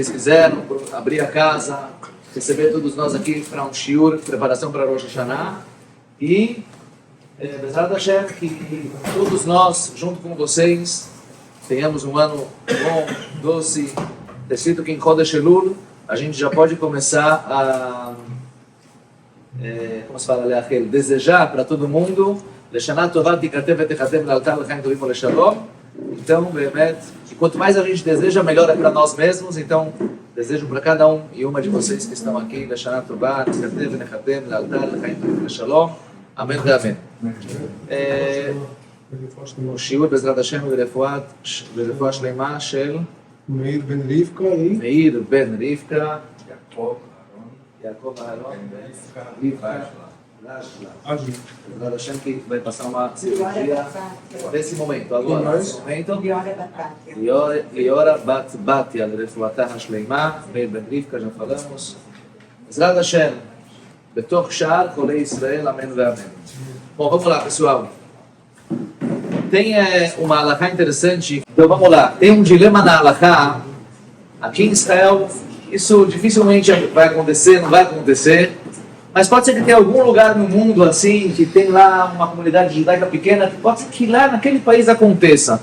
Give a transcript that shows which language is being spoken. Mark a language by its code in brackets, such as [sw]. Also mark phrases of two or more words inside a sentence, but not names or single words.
[pt] vocês fizeram, por abrir a casa, receber todos nós aqui para um shiur, preparação para Rosh Hashanah, e [he] בעזרת השם, [pt] que todos nós, junto com vocês, tenhamos um ano bom, doce, escrito que em [he] חודש אלול [pt] a gente já pode começar a como se fala, desejar para todo mundo [he] לשנה טובה תכתב ותחתם לאלתר לחיים טובים ולשלום. [pt] Então, Behemet, que quanto mais a gente deseja, melhor é para nós mesmos. Então, desejo para cada um e uma de vocês que estão aqui [he] לשנה טובה תכתב ותחתם לאלתר לחיים טובים ולשלום. [pt] Amém e amém. O shiur [he] בעזרת השם ורפואה שלמה של מאיר בן רבקה, מאיר בן רבקה, יעקב אהרון, רבקה, בעזרת השם, [pt] que vai passar uma cirurgia nesse momento, agora, nesse momento, Liora Bat Batia, [he] לרפואתה השלמה, מאיר בן רבקה, [pt] já falamos, [he] בעזרת השם, בתוך שער חולי ישראל, אמן ואמן. [pt] Bom, vamos lá, pessoal. Tem uma halakha interessante. Então vamos lá. Tem um dilema na halakha. Aqui em Israel, isso dificilmente vai acontecer, não vai acontecer. Mas pode ser que tenha algum lugar no mundo assim, que tem lá uma comunidade judaica pequena, que pode ser que lá naquele país aconteça.